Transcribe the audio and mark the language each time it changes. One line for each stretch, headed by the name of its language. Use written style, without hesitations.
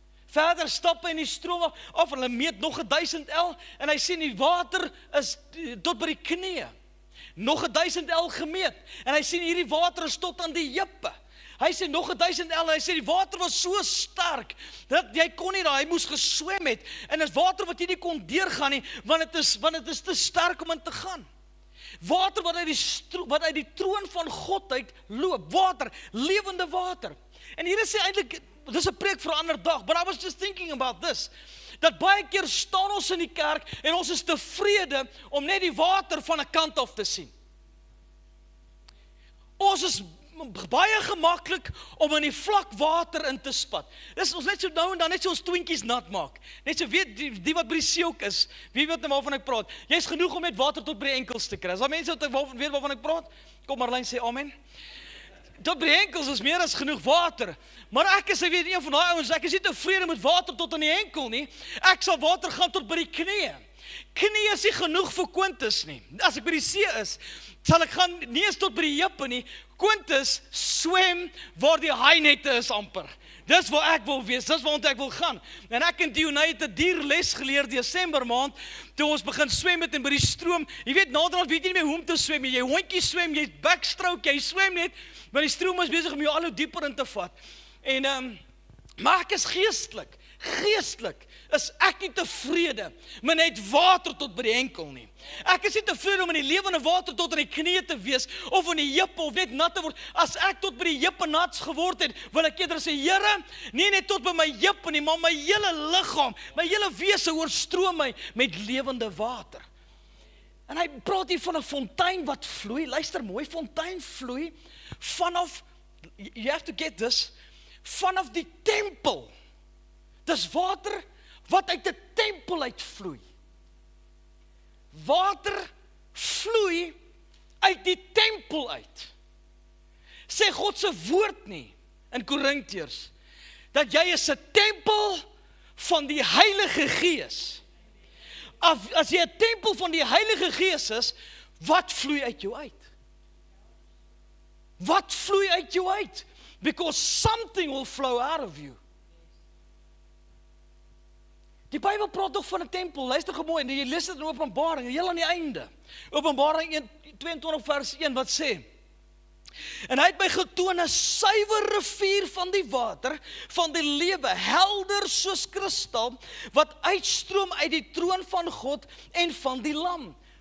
Afrikaans: Verder stap hy in die stroom af, en hy meet nog 1000 L, en hy sien die water is tot by die knieë. Nog 1000 L gemeet, en hy sien hierdie water is tot aan die heupe. Hy sê nog 1000 L, hy sê die water was so sterk, dat jy kon nie daar, hy moes geswem het, en is water wat jy nie kon deurgaan nie, want het is te sterk om in te gaan. Water wat uit die troon van God uit loop, water, lewende water. En hier sê eintlik, dis 'n preek vir 'n ander dag,
English: but I was just thinking about this,
Afrikaans: dat baie keer staan ons in die kerk, en ons is tevrede om net die water van 'n kant af te sien. Ons is baie gemaklik om in die vlak water in te spat. Dis ons net so nou en dan net so ons twintjies nat maak. Net so weet die wat by die see ook is, wie weet nou waarvan ek praat. Jy's genoeg om net water tot by die enkels te kry. As daar mense wat weet waarvan ek praat, kom Marlyn sê amen. Tot by die enkels is meer as genoeg water. Maar ek weet een van daai ouens, ek is nie tevrede met water tot aan die enkel nie. Ek sal water gaan tot by die knieë. Knie is nie genoeg vir Quintus nie. As ek by die see is, sal ek gaan nie eens tot by die heupe nie. Quintus swem waar die haainette is amper. Dis waar ek wil wees, dis waar ek wil gaan. En ek en Dionay het 'n dierles geleer Desember maand, toe ons begin swem het en by die stroom. Jy weet, naderhand weet jy nie meer hoe om te swem nie. Jy hondjie swem, jy backstroke, jy swem net, maar die stroom is besig om jou al hoe dieper in te vat. En maar ek is geestelik is ek nie tevrede met net water tot by die enkel nie. Ek is nie tevrede om in die lewende water tot aan die knieë te wees, of in die heupe, of net nat te word. As ek tot by die heupe nat geword het, wil ek eerder sê, Here, nie net tot by my heupe nie, maar my hele liggaam, my hele wese oorstroom my met lewende water. En hy praat hier van 'n fontein wat vloei. Luister mooi, fontein vloei vanaf,
English: you have to get this,
Afrikaans: vanaf die tempel. Dis water wat uit 'n tempel uitvloei. Water vloei uit die tempel uit. Sê God se woord nie in Korintiërs dat jy is 'n tempel van die Heilige Gees. As jy 'n tempel van die Heilige Gees is, wat vloei uit jou uit? Wat vloei uit jou uit?
English: Because something will flow out of you.
Afrikaans: Die Bybel praat toch van 'n tempel. Luister gou mooi, en jy lees dit in Openbaring, heel aan die einde. Openbaring 22 vers 1 wat sê: En hy het my getoon 'n suiwer rivier van die water van die lewe, helder soos kristal, wat uitstroom uit die troon van God en van die Lam.